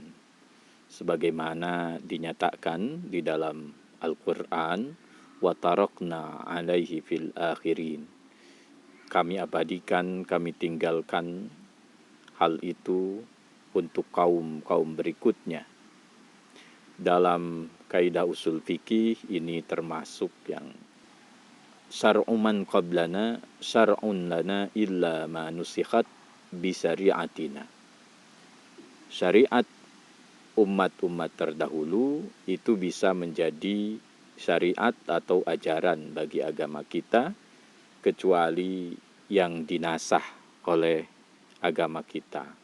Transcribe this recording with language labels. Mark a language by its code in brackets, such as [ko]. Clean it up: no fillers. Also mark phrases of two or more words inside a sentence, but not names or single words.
[id] Sebagaimana dinyatakan di dalam Al-Quran, [ar] وَتَرَكْنَا عَلَيْهِ فِي الْآخِرِينَ. [id] Kami abadikan, kami tinggalkan hal itu untuk kaum-kaum berikutnya. Dalam kaidah usul fikih ini termasuk yang [ar] شرع من قبلنا شرع لنا إلا ما نسخ بشريعتنا. [id] Syariat umat-umat terdahulu itu bisa menjadi syariat atau ajaran bagi agama kita kecuali yang dinasah oleh agama kita.